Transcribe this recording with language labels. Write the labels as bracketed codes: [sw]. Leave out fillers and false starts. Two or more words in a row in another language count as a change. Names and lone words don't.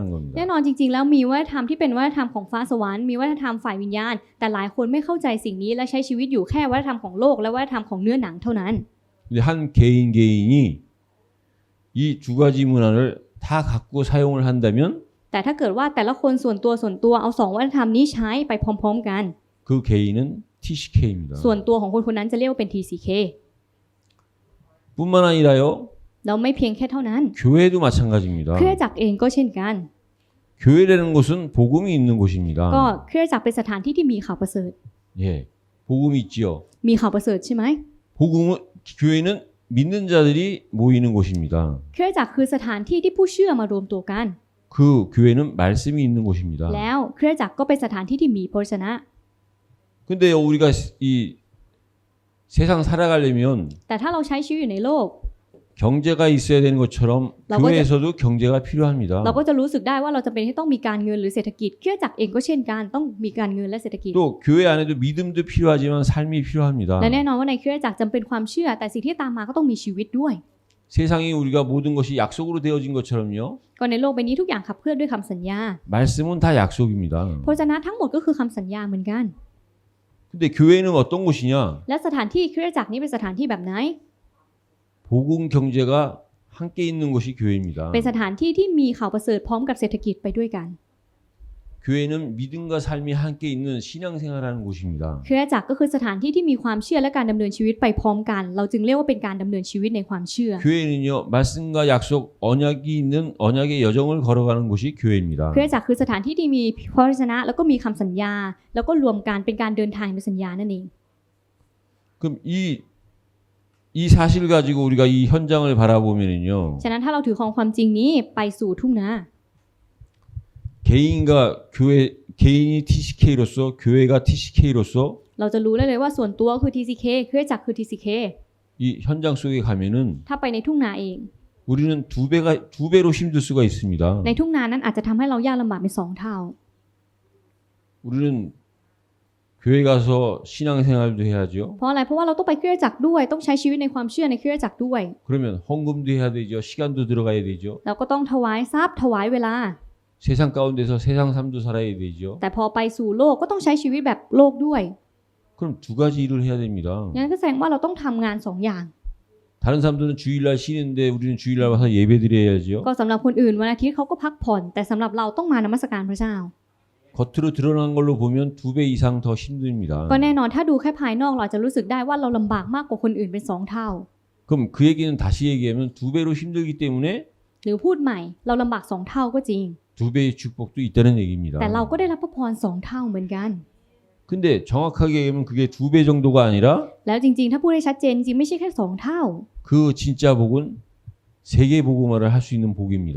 [th] แน่ [ko] 겁니다. [th] นอนจริงๆแล้วมีวัฒนธรรมที่เป็นวัฒนธรรมของฟ้าสวรรค์มีวัฒนธรรมฝ่ายวิญญาณแต่หลายคนไม่เข้าใจสิ่งนี้และใช้ชีวิตอยู่แค่วัฒนธรรมของโลกและวัฒนธรรมของเนื้อหนังเท่านั้น [ko] 근데 한 개인이 이 두 가지 문화를 다 갖고 사용을 한다면 [th] แต่ถ้าเกิดว่าแต่ละคนส่วนตัวเอาสองวัฒนธรรมนี้ใช้ไปพร้อมๆกัน [ko] 그 개인은 TCK입니다. [th] ส่วนตัวของคนคนนั้นจะเรียกว่าเป็น TCK [ko] 뿐만 아니라요 [th] เราไม่เพียงแค่เท่านั้น [ko] 교회도 마찬가지입니다. [th] คริสตจักรเองก็เช่นกัน [ko] 교회라는 곳은 복음이 있는 [th] ก็ [ko] 곳입니다. [th] คริสตจักรเป็นสถานที่ที่มีข่าวประเสริฐ [ko] 예, 복음이 있지요. [th] มีข่าวประเสริฐใช่ไหม [ko] 복음은 교회는 믿는 자들이 모이는 곳입니다. [th] คริสตจักรคือสถานที่ที่ผู้เชื่อมารวมตัวกัน [ko] 그 교회는 말씀이 있는 곳입니다. [th] แล้วคริสตจักรก็เป็นสถานที่ที่มีพระวจนะ [ko] 근데 우리가 이 세상 살아가려면 [th] แต่ถ้าเราใช้ชีวิตอยู่ในโลก [ko] 경제가 있어야 되는 것처럼 교회에서도 경제가 필요합니다. [th] เราก็จะรู้สึกได้ว่าเราจะเป็นที่ต้องมีการเงินหรือเศรษฐกิจคริสตจักรเองก็เช่นกันต้องมีการเงินและเศรษฐกิจ [ko] 또 교회 안에도 믿음도 필요하지만 삶이 필요합니다. [th] และแน่นอนว่าในคริสตจักรจำเป็นความเชื่อแต่สิ่งที่ตามมาก็ต้องมีชีวิตด้วย [ko] 세상이 우리가 모든 것이 약속으로 되어진 것처럼요. [th] ก็ในโลกใบนี้ทุกอย่างขับเคลื่อนด้วยคำสัญญา [ko] 말씀은 다 약속입니다. [th] พระวจนะทั้งหมดก็คือคำสัญญาเหมือนกัน [ko] 근데 교회는 어떤 곳이냐? [th] และสถานที่คริสตจักรนี้เป็นสถานที่แบบไหน [ko] 복음 경제가 함께 있는 곳이 교회입니다. [th] เป็นสถานที่ที่มีข่าวประเสริฐพร้อมกับเศรษฐกิจไปด้วยกัน [ko] 교회는 믿음과 삶이 함께 있는 신앙생활하는 곳입니다. [th] คริสตจักรก็คือสถานที่ที่มีความเชื่อและการดำเนินชีวิตไปพร้อมกันเราจึงเรียกว่าเป็นการดำเนินชีวิตในความเชื่อ [ko] 교회는요 말씀과 약속 언약이 있는 언약의 여정을 걸어가는 곳이 교회입니다. [th] คริสตจักรคือสถานที่ที่มีพระวจนะแล้วก็มีคำสัญญาแล้วก็รวมกันเป็นการเดินทางในสัญญานั่นเอง [ko] 그럼 이 사실을 가지고 우리가 이 현장을 바라보면은요 [th] ฉะนั้นถ้าเราถือครองความจริงนี้ไปสู่ทุ่งนา [ko] 개인이 TCK로서 교회가 TCK로서 [th] เราจะรู้ได้เลยว่าส่วนตัวคือ TCK คริสตจักรคือ TCK [ko] 이 현장 속에 가면은 [th] ถ้าไปในทุ่งนาเอง [ko] 우리는 두 배로 힘들 수가 있습니다. [th] ในทุ่งนานั้นอาจจะทำให้เรายากลำบากเป็น2 เท่า [ko] 우리는 교회 가서 신앙생활도 해야죠. [th] เพราะอะไรเพราะว่าเราต้องไปคริสตจักรด้วยต้องใช้ชีวิตในความเชื่อในคริสตจักรด้วย [ko] 그러면 헌금도 해야 되죠. 시간도 들어가야 되죠. [th] เราก็ต้องถวายทรัพย์ถวายเวลา [ko] 세상 가운데서 세상 삶도 살아야 되죠. [th] แต่พอไปสู่โลกก็ต้องใช้ชีวิตแบบโลกด้วย [ko] 그럼 두 가지 일을 해야 됩니다. [th] งั้นก็แสดงว่าเราต้องทำงาน2 อย่าง [ko] 다른 사람들은 주일날 쉬는데 우리는 주일날 와서 예배드려야죠. [th] ก็สำหรับคนอื่นวันอาทิตย์เขาก็พักผ่อนแต่สำหรับเราต้องมานมัสการพระเจ้า [ko] 겉으로 드러난 걸로 보면 2배 이상 더 힘듭니다. [th] ก็แน่นอนถ้าดูแค่ภายนอกเราอาจจะรู้สึกได้ว่าเราลำบากมากกว่าคนอื่นเป็น2 เท่า [ko] 그럼 그 얘기는 다시 얘기하면 2배로 힘들기 때문에 [th] หรือพูดใหม่เราลำบาก2 เท่าก็จริง [ko] 2배의 축복도 있다는 얘기입니다. [th] แต่เราก็ได้รับพระพร2 เท่าเหมือนกัน [ko] 근데 정확하게 얘기하면 그게 2배 정도가 아니라 [th] แล้วจริงๆถ้าพูดให้ชัดเจนจริงๆไม่ใช่แค่2 เท่า [ko] 그 진짜 복은 세계 복음화를 할 수 있는 복입니다.